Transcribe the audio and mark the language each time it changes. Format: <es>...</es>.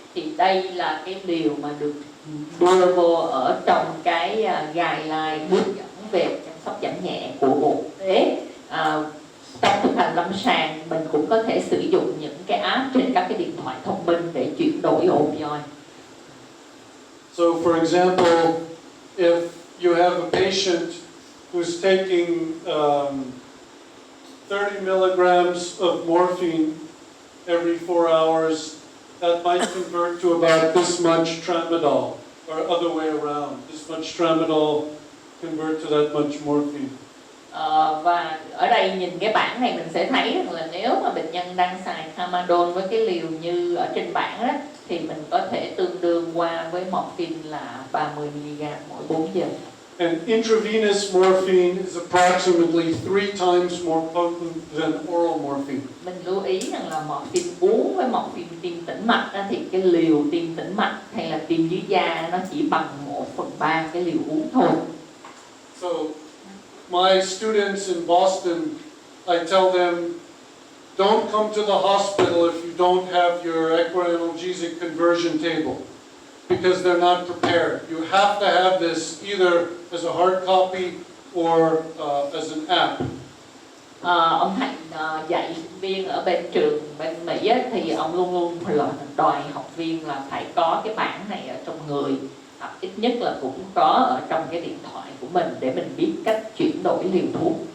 <vi>Thì đây là cái liều mà được đưa vô ở trong cái guideline hướng dẫn về chăm sóc giảm nhẹ của Bộ Y tế. Trong thực hành lâm sàng mình cũng có thể sử dụng những cái app trên các cái điện thoại thông minh để chuyển đổi opioid.</vi> <en>So for example, if you have a patient who's taking 30 milligrams of morphine every 4 hours, that might convert to about this much tramadol, or other way around. This much tramadol convert to that much morphine.</en> <vi>Và ở đây nhìn cái bảng này mình sẽ thấy rằng là nếu mà bệnh nhân đang xài tramadol với cái liều như ở trên bảng đó, thì mình có thể tương đương qua với morphine là 30 mg mỗi 4 giờ.</vi> <en>And intravenous morphine is approximately 3 times more potent than oral morphine.</en> <vi>Mình lưu ý rằng là morphine uống với morphine tiêm tĩnh mạch thì cái liều tiêm tĩnh mạch hay là tiêm dưới da nó chỉ bằng 1/3 cái liều uống thôi.</vi> <en>So my students in Boston, I tell them, don't come to the hospital if you don't have your equianalgesic conversion table, because they're not prepared. You have to have this either as a hard copy or as an app.</en> <vi>Ông thầy dạy sinh viên ở bên trường bên Mỹ thì ông luôn luôn đòi học viên là phải có cái bảng này ở trong người, hoặc ít nhất là cũng có ở trong cái điện thoại của mình để mình biết cách chuyển đổi liều thuốc.</vi>